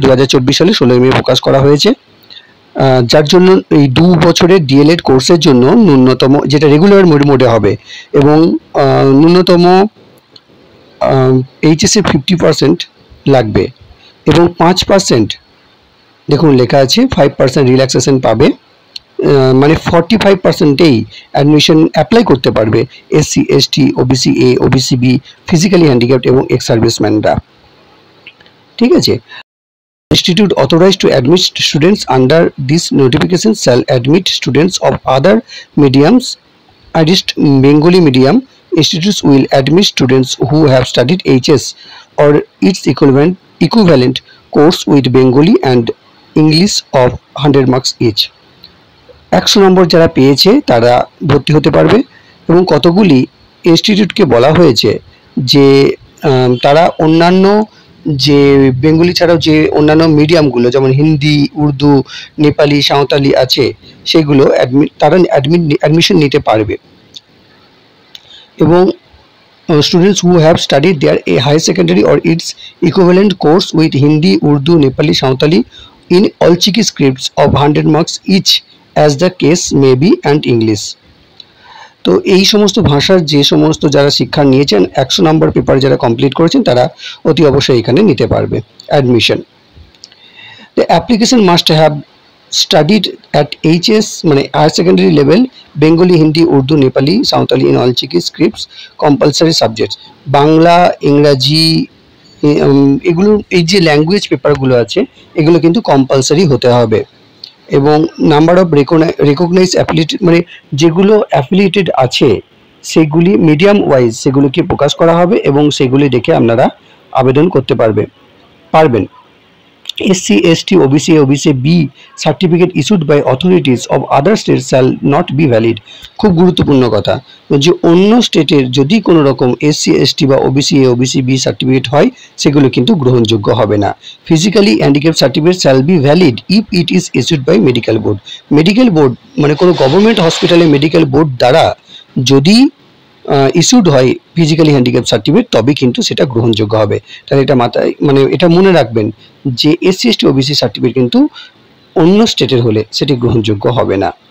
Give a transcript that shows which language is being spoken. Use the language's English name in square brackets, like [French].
[Bangla] 2024 সালে 16ই মে প্রকাশ করা হয়েছে। যার জন্য এই 2 বছরের ডিএলএড কোর্সের জন্য ন্যূনতম, যেটা রেগুলার মোডে হবে, এবং ন্যূনতম এইচএসে 50% লাগবে, এবং 5% দেখুন লেখা আছে 5% রিল্যাক্সেশন পাবে। মানে 45%এই অ্যাডমিশন অ্যাপ্লাই করতে পারবে SC, ST, OBC A, OBC B, physically handicapped এবং এক্স সার্ভিসম্যানরা। ঠিক আছে। [English] Institute authorized to admit students under this notification shall admit students of other mediums, adist Bengali medium. Institutes will admit students who have studied HS or its equivalent course with Bengali and English of 100 marks each. [Bangla] 100 নম্বর যারা পেয়েছে তারা ভর্তি হতে পারবে। এবং কতগুলি ইনস্টিটিউটকে বলা হয়েছে যে তারা অন্যান্য যে বেঙ্গলি ছাড়াও যে অন্যান্য মিডিয়ামগুলো, যেমন হিন্দি, উর্দু, নেপালি, সাঁওতালি আছে, সেগুলো তারা অ্যাডমিশন নিতে পারবে। [English] এবং students who have studied their higher secondary or its equivalent course with Hindi, Urdu, Nepali, Santali in Alchiki scripts of 100 marks each as the case may be and English. [Bangla] তো এই সমস্ত ভাষার যে সমস্ত যারা শিক্ষা নিয়েছেন, 100 নম্বর পেপার যারা কমপ্লিট করেছেন, তারা অতি অবশ্যই এখানে নিতে পারবে admission. [English] The application must have studied at HS মানে higher secondary level Bengali, Hindi, Urdu, Nepali, Santali in Olchiki scripts compulsory subjects. [Bangla] Bangla, ইংরাজি, এগুলো এই যে ল্যাঙ্গুয়েজ পেপারগুলো আছে, এগুলো কিন্তু কম্পালসারি হতে হবে। এবং নাম্বার অফ রেকগনাইজ অ্যাফিলিয়েটেড মানে যেগুলো অ্যাফিলিয়েটেড আছে সেগুলি মিডিয়াম ওয়াইজ সেগুলোকে প্রকাশ করা হবে, এবং সেগুলি দেখে আপনারা আবেদন করতে পারবেন। [English] SC, ST, OBC A, OBC B certificate issued by authorities of other states shall not be valid. [Bangla] খুব গুরুত্বপূর্ণ কথা, যে অন্য স্টেটের যদি কোনো রকম SC, ST বা OBC A, OBC B certificate হয়, সেগুলো কিন্তু গ্রহণযোগ্য হবে না। [English] Physically handicapped certificate shall be valid if it is issued by medical board. [Bangla] Medical board মানে কোনো গভর্নমেন্ট হসপিটালে মেডিকেল বোর্ড দ্বারা যদি ইস্যুড হয় ফিজিক্যালি হ্যান্ডিক্যাপ সার্টিফিকেট, তবে কিন্তু সেটা গ্রহণযোগ্য হবে। তাহলে এটা মাথায় মানে এটা মনে রাখবেন যে SC, ST, OBC সার্টিফিকেট কিন্তু অন্য স্টেটের হলে সেটি গ্রহণযোগ্য হবে না।